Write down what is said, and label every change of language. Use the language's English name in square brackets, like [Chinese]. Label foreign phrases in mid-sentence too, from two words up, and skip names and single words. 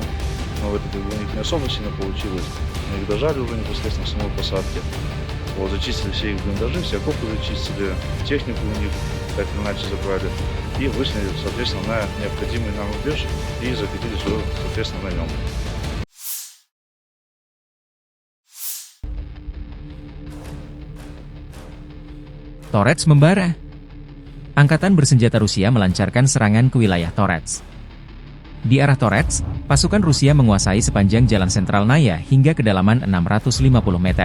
[Russian] Но это у них не особо сильно получилось, мы их дожали уже непосредственно в самой посадке. Вот, зачистили все их блиндажи, все окопы зачистили, технику у них так или иначе забрали. и вышли, соответственно, на необходимый нам рубеж и закрепились уже, соответственно, на нем. [Indonesian] Torets membara. Angkatan bersenjata Rusia melancarkan serangan ke wilayah Torets. Di arah Torets, pasukan Rusia menguasai sepanjang jalan sentral Naya hingga kedalaman 650 meter.